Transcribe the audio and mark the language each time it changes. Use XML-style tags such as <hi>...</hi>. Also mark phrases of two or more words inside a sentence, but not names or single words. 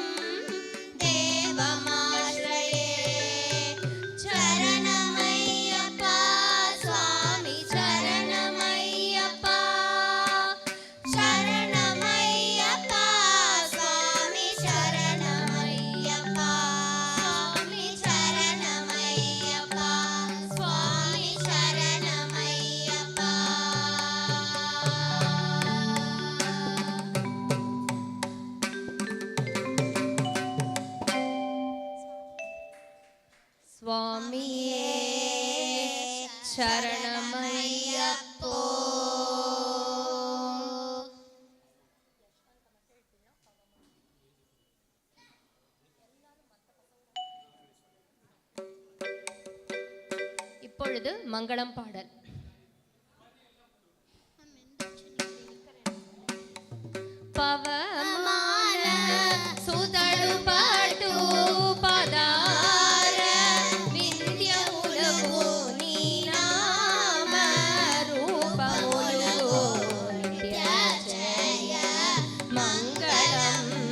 <sa>देवमाश्रये शरणमय्यप्पा स्वामी शरणमय्यप्पा शरणमय्यप्पा स्वामी शरणमय्यप्पा स्वामी शरणमय्यप्पा स्वामी शरणमय्यप्पा</sa> <ta>சுவாமியே சரணமையப்போ. இப்பொழுது மங்களம் பாடல்.</ta> <te>పవమాన సుదడు పాటు పదార వింధ్యములకు నీ నామ రూపములు నిత్య జయ మంగళం.</te>